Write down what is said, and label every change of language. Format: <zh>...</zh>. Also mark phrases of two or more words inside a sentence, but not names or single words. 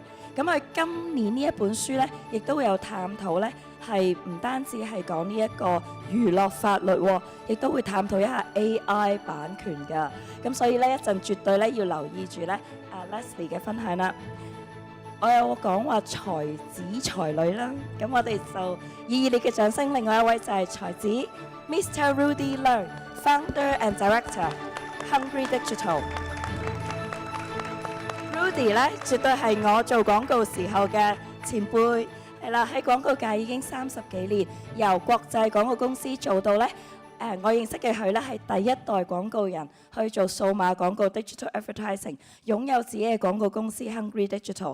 <yue>咁佢今年呢一本書咧，亦都會有探討咧，係唔單止係講呢一個娛樂法律喎，亦都會探討一下 AI 版權㗎。咁所以咧一陣絕對咧要留意住咧Leslie 嘅分享啦。我有講話才子才女啦，咁我哋就以熱烈嘅掌聲，另外一位就係才子 Mr. Rudy Leung，</yue> <en>Founder and Director，</en> <yue>Hungry Digital。Rudy 咧絕對係我做廣告時候嘅前輩，係啦，喺廣告界已經30幾年，由國際廣告公司做到咧。我認識嘅佢咧係第一代廣告人，去做數碼廣告</yue> <en>Digital Advertising，</en> <yue>擁有自己嘅廣告公司 Hungry Digital。</yue>